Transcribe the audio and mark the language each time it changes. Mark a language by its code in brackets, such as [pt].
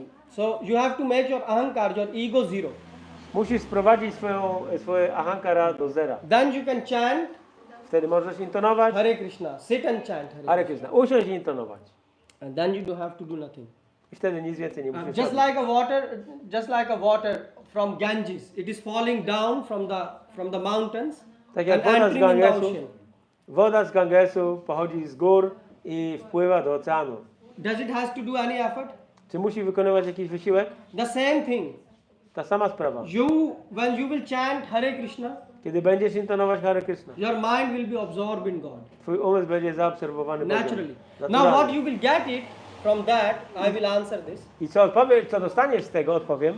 [en] So you have to make your ahankar, your ego zero. [pl] Musisz sprowadzić swoje ahankara do zera. [en] Then you can chant [pl] Wtedy możesz intonować [en] Hare Krishna. Sit and chant [pl] Hare Krishna. Usiądź i intonować. [en] And then you don't have to do nothing. [pl] I wtedy nic więcej nie musisz [en] Just [pl] robić. [en] like a water from Ganges, it is falling down from the mountains [pl] Tak jak [en] and [pl] woda z [en] entering in the [pl] Gangesu, [en] ocean. [pl] woda z Gangesu pochodzi z gór i wpływa do oceanu. [en] Does it has to do any effort? [pl] Czy musi wykonywać jakiś wysiłek? [en] The same thing. [pl] Ta sama sprawa. [en] When you will chant Hare Krishna, [pl] Kiedy będziesz intonować Hare Krishna, [en] your mind will be absorbed in God [pl] twój umysł będzie zaobserwowany Bogiem. [en] naturally. Now [pl] Naturalnie. [en] what you will get it from that, I will answer this. [pl] I co dostaniesz z tego, odpowiem.